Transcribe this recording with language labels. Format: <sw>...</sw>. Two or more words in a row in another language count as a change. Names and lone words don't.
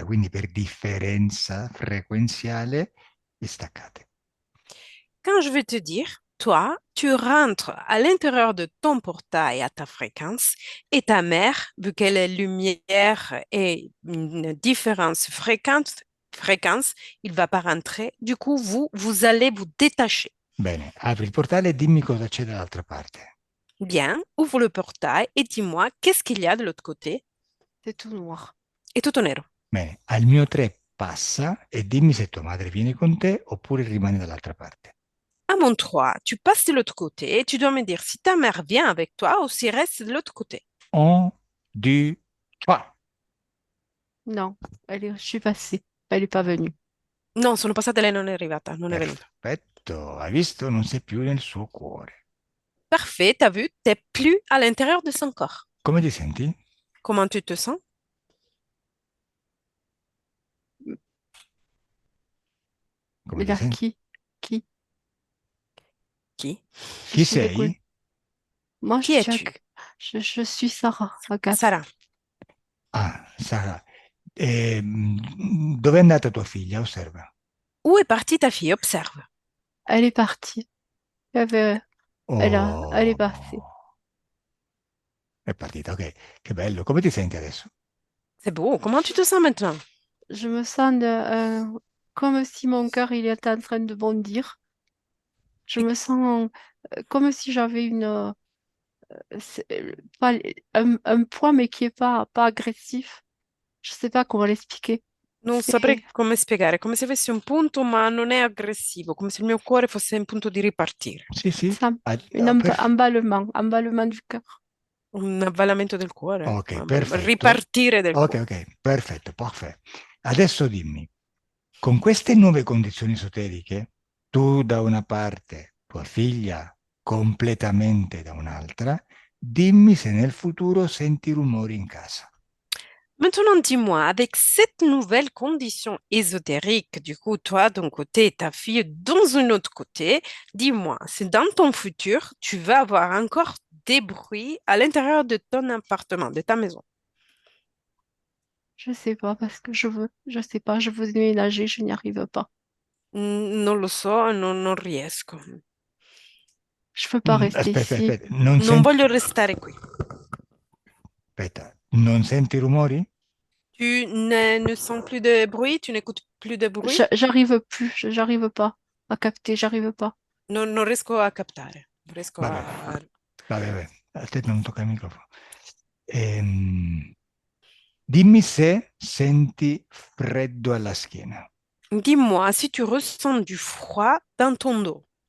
<it>Quindi per differenza frequenziale vi staccate.</it> <fr>Quand je vais te dire, toi, tu rentres à l'intérieur de ton portail à ta fréquence et ta mère, vu qu'elle est lumière et une différence fréquence, il va pas rentrer. Du coup, vous allez vous détacher.</fr> <it>Bene, apri il portale e dimmi cosa c'è dall'altra parte.</it> <fr>Bien, ouvre le portail et dis-moi qu'est-ce qu'il y a de l'autre côté. C'est tout noir.</fr> <it>Et tutto nero. Bene, al mio 3 passa e dimmi se tua madre viene con te oppure rimane dall'altra parte.</it> <fr>À mon 3, tu passes de l'autre côté et tu dois me dire si ta mère vient avec toi ou s'il reste de l'autre côté. 1, 2, 3. Non, je suis passée. Elle n'est pas venue.</fr> <it>No, sono passata e lei non è arrivata, non è venuta. Perfetto, hai visto? Non sei più nel suo cuore.</it> <fr>Parfait, t'as vu, t'es plus à l'intérieur de son corps.</fr> <it>Come ti senti?</it> <fr>Comment tu te sens?</fr> <it>Come</it> <fr>Mais</fr> <it>ti</it> <fr>là,</fr> <it>senti?</it> <fr>qui?</fr> <it>Chi? Chi</it> <fr>Je t'écoute.</fr> <it>sei?</it> <fr>Moi, Chi es-tu? je suis Sarah, Agathe. Sara. Ah, Sara.</fr> <it>Dove è andata tua figlia? Osserva.</it> <fr>Où est partie ta fille? Observe. Elle est partie. Elle est Oh, partie.</fr> <it>è partita, ok. Che bello. Come ti senti adesso?</it> <fr>C'est beau. Comment tu te sens maintenant? Je me sens comme si mon cœur il était en train de bondir. Je me sens comme si j'avais pas, un poids, mais qui est pas agressif. Je sais pas comment l'expliquer.</fr> <it>Non</it> <fr>C'est</fr> <it>saprei come spiegare, come se avessi un punto ma non è aggressivo, come se il mio cuore fosse in punto di ripartire. Sì, sì.</it> <fr>ça, emballement du cœur.</fr> <it>Un avvalamento del cuore, Ok, perfetto. ripartire del Ok, cuore. ok, perfetto, perfetto. Adesso dimmi, Con queste nuove condizioni esoteriche, tu da una parte, tua figlia completamente da un'altra, dimmi se nel futuro senti rumori in casa.</it> <fr>Maintenant, dis-moi, avec cette nouvelle condition ésotérique, du coup, toi d'un côté et ta fille dans un autre côté, dis-moi, si dans ton futur, tu vas avoir encore des bruits à l'intérieur de ton appartement, de ta maison. Je sais pas parce que je sais pas, je veux déménager, je n'y arrive pas.</fr> <it>Non lo so, non riesco.</it> <fr>Je peux pas rester</fr> <it>Aspetta,</it> <fr>ici.</fr> <it>aspetta, non Non senti, voglio restare qui. aspetta, non senti rumori?</it> <fr>Tu ne sens plus de bruit, tu n'écoutes plus de bruit? J'arrive plus, j'arrive pas à capter, j'arrive pas.</fr> <it>Non riesco a captare, non riesco Vabbè, a... vabbè, a te non tocca il microfono. Ehm, Dimmi se senti freddo alla schiena.</it> <fr>Dis-moi si tu ressens du froid dans ton dos.</fr>